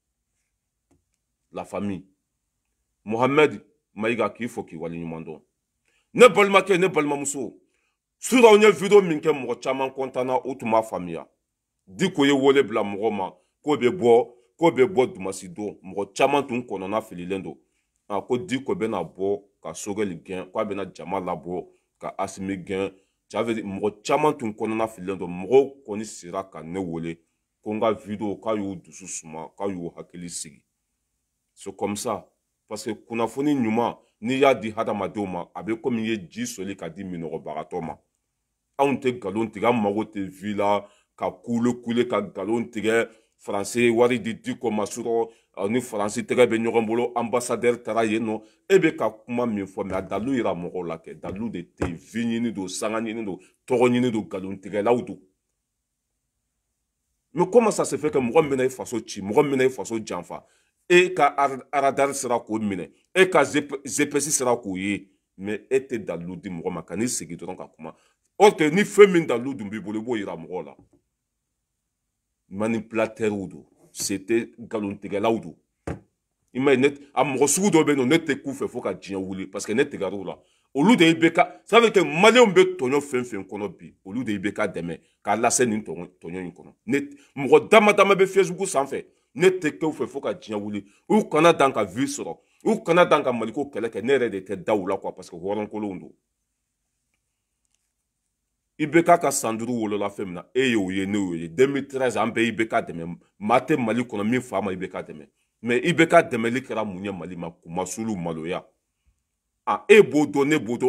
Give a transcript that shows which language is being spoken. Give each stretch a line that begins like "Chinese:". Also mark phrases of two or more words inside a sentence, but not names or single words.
Bambara: la famille Mohamed Mayiga k'i fɔ k'i waleɲuman dɔn ne balimakɛ ne balimamuso sur aw ye video min kɛ mɔgɔ caman kɔntanna o tun m'a faamuya Diko ye wele bila mɔgɔ ma k'o bɛ bɔ Dumasi don mɔgɔ caman tun kɔnɔna fililen don ko Diko bɛna bɔ ka Sogɛli gɛn k'a bɛna jama labɔ ka Asimi gɛn mɔgɔ caman tun kɔnɔna fililen don mɔgɔw kɔni sera ka ne wele ko n ka video k'a y'u dusu suma k'a y'u hakili sigi
French: c'est comme ça parce que
Bambara: kunnafoni ɲuman n'i y'a di hadamadenw ma a bɛ komi i ye ji soli ka di minɔgɔbagatɔ ma anw tɛ nkalon tigɛ an mago tɛ vi la ka kule ka nkalon tigɛ Faransi wari di Diko ma surɔ ni Faransi tɛgɛ bɛ ɲɔgɔn bolo ambassadeur taara yen nɔ e bɛ ka kuma min fɔ mais a dalilu yira mɔgɔw la kɛ dalilu de tɛ yen vi ɲini don sanga ɲini don tɔgɔ ɲini don nkalon tigɛlaw don
French: mais comment ça se fait que
Bambara: mɔgɔ min bɛna i faso ci mɔgɔ min bɛna i faso janfa e ka aradari sera k'o minɛ e ka GPS sera k'o ye mais e tɛ dalilu di mɔgɔ ma ka n'i sigi dɔrɔn ka kuma
French: or que
Bambara: ni fɛn min dalilu dun b'i bolo i b'o yira mɔgɔw la manipulateur don c'était nkalontigɛlaw don i ma ye a mɔgɔ sugu dɔ bɛ yen nɔ ne tɛ k'u fɛ fo ka diɲɛ wuli
French: parce que
Bambara: ne tigɛr'u la olu de bɛ ka
French: ça veut dire que
Bambara: maliyɛnw bɛ tɔɲɔ fɛn fɛn kɔnɔ bi olu de bɛ ka dɛmɛ k'a lase nin tɔɲɔ in kɔnɔ mɔgɔ dama dama bɛ Facebook sanfɛ ne tɛ k'u fɛ fo ka diɲɛ wuli u kana dan ka vie sɔrɔ u kana dan ka Maliko kɛlɛ kɛ ne yɛrɛ de tɛ da u la
French: quoi parce que
Bambara: hɔrɔnkolonw don IBK ka san 5 wolola fɛn min na e y'o ye ne y'o ye 2013 an bɛ IBK dɛmɛ maa tɛ Mali kɔnɔ min fa ma IBK dɛmɛ mais IBK dɛmɛli kɛra mun ye Mali ma kumasulu maloya e b'o dɔn ne b'o